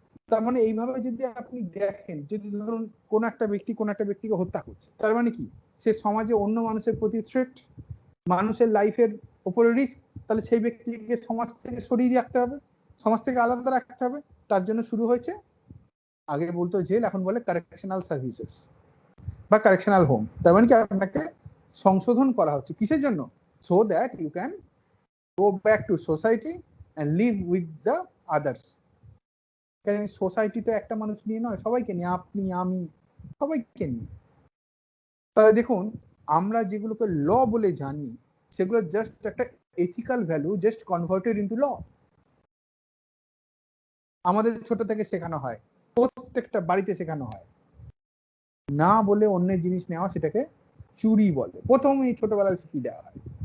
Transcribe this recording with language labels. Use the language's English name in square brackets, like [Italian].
[Bangla] তার মানে এইভাবে যদি আপনি দেখেন, যদি ধরুন কোন একটা ব্যক্তি কোন একটা ব্যক্তিকে হত্যা করছে, তার মানে কি সে সমাজে অন্য মানুষের প্রতি থ্রেট, মানুষের লাইফের উপরে রিস্ক, তাহলে সেই ব্যক্তিকে সমাজ থেকে সরিয়ে রাখতে হবে, সমাজ থেকে আলাদা রাখতে হবে। তার জন্য শুরু হয়েছে, আগে বলতো জেল, এখন বলে কারেকশনাল সার্ভিসেস বা কারেকশনাল হোম। তার মানে কি আপনাকে সংশোধন করা হচ্ছে, কিসের জন্য? [English] so that you can go back to society and live with the others. [Bangla] কারণ সোসাইটি তো একটা মানুষ নিয়ে নয়, সবাইকে নিয়ে, আপনি আমি সবাইকে নিয়ে। তাহলে দেখুন আমরা যেগুলোকে ল বলে জানি সেগুলো জাস্ট একটা ethical value, [English] Just converted into law. [Bangla] আমাদের ছোট থেকে শেখানো হয়, প্রত্যেকটা বাড়িতে শেখানো হয়, না বলে অন্যের জিনিস নেওয়া সেটাকে চুরি বলে, প্রথমেই ছোটবেলায় শিখিয়ে দেওয়া হয়।